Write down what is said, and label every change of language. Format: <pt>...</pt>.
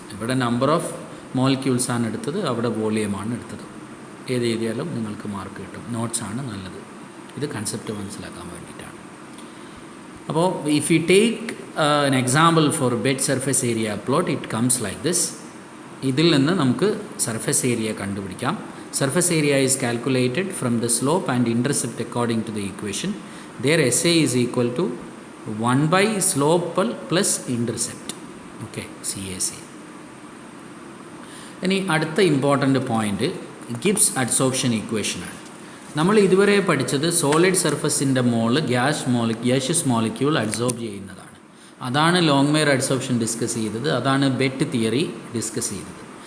<ml>ഇവിടെ number of മോളിക്യൂൾസാണ് എടുത്തത്, അവിടെ വോളിയമാണ് എടുത്തത്. ഏത് എഴുതിയാലും നിങ്ങൾക്ക് മാർക്ക് കിട്ടും. നോട്ട്സാണ് നല്ലത്. ഇത് കൺസെപ്റ്റ് മനസ്സിലാക്കാൻ വേണ്ടിയിട്ടാണ്. അപ്പോൾ</ml> <en>If you take an example for bed surface area plot, it comes like this.</en> <ml>ഇതിൽ നിന്ന് നമുക്ക് സർഫസ് ഏരിയ കണ്ടുപിടിക്കാം.</ml> <en>Surface area is calculated from the slope and intercept according to the equation. There SA is equal to 1/slope plus intercept. Okay, CAC.</en> <ml>ഇനി അടുത്ത important point Gibbs adsorption ഇക്വേഷനാണ്. നമ്മൾ ഇതുവരെ പഠിച്ചത് solid സർഫസിൻ്റെ മോള് ഗ്യാഷ്യസ് മോളിക്യൂൾ അഡ്സോർബ് ചെയ്യുന്നതാണ്. അതാണ് ലോങ്മെയർ adsorption discuss ചെയ്തത്, അതാണ് ബെറ്റ് തിയറി ഡിസ്കസ് ചെയ്തത്.</ml>